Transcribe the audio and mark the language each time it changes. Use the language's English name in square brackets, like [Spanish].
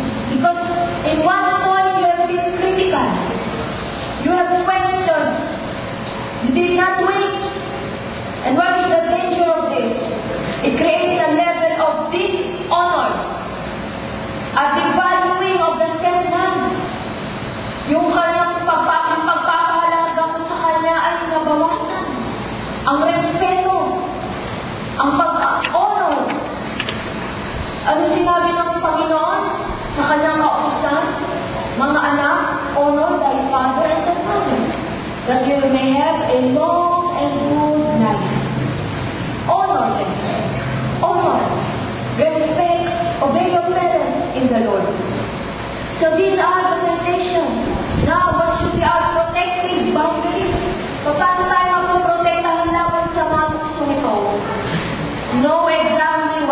[English] Because in one point, you have been critical. You have questioned. You did not wait. And what is the danger of this? It creates a level of dishonor. A devaluing of the set man. [Filipino] Yung kanyang pagpapahalaga mo sa kanya ay nabawasan. Ang respeto, ang pag-honor. Ano sinabi ng Panginoon sa kanyang kautusan? Mga anak, [English] honor thy father and the mother, that you may have a long and good life. Honor them. Honor. Respect. Obey your parents in the Lord. So these are the temptations. Now, what should be our protective boundaries? [Filipino] Paano tayo magpoprotektahan laban sa mga gusto nito? [English] No exam